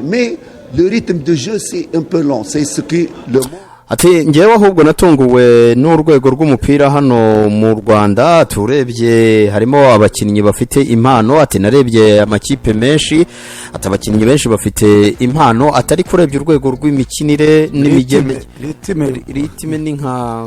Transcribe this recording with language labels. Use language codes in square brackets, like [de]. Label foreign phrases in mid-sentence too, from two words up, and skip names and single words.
[fr] Mais le rythme de jeu, c'est un peu lent. C'est ce qui le manque. [rw] Ati ngewe ahubwo natunguwe n'urwego rw'umupira hano mu Rwanda, turebye harimo abakinnyi bafite impano, ati narebye amakipe menshi, ati abakinnyi benshi bafite impano, atari kurebye urwego rw'imikinire n'imigeme ritime ni nka